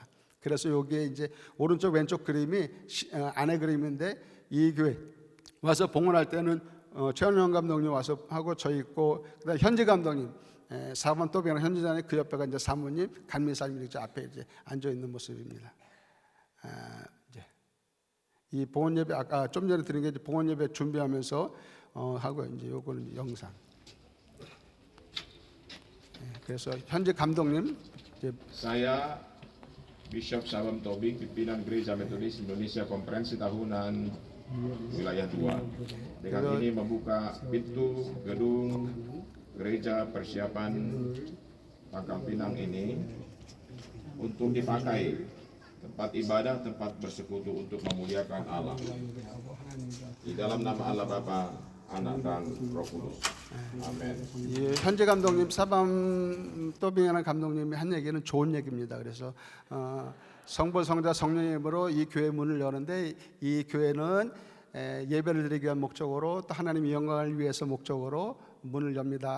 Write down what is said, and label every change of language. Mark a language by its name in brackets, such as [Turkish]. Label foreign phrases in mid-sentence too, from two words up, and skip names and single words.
[Korean] 그래서 여기에 이제 오른쪽 왼쪽 그림이 안에 그림인데, 이 교회 와서 봉헌할 때는 최원영 감독님 와서 하고 저 있고, 그다음에 현지 감독님 4번 또비랑 현지장님, 그 옆에가 이제 사모님 간민사님이 이제 앞에 이제 앉아 있는 모습입니다. 이제 이 봉헌 예배 아까 좀 전에 드린 게 이제 봉헌 예배 준비하면서 하고, 이제 요거는 영상. 그래서 현지 감독님 이제 [Indonesian] Saya Bishop Sabam Tobing, pimpinan Gereja Metodis Indonesia Konferensi Tahunan Wilayah 2. Dengan ini membuka pintu gedung gereja persiapan Pangkal Pinang ini untuk dipakai tempat ibadah, tempat bersekutu untuk memuliakan Allah. Di dalam nama Allah Bapa, Anak dan Roh Kudus. [Korean] 아멘. 예, 현재 감독님 사밤 또빙하는 감독님이 한 얘기는 좋은 얘기입니다. 그래서 성부, 성자, 성령의 이름으로 이 교회 문을 여는데, 이 교회는 예배를 드리기 위한 목적으로 또 하나님의 영광을 위해서 목적으로 문을 엽니다.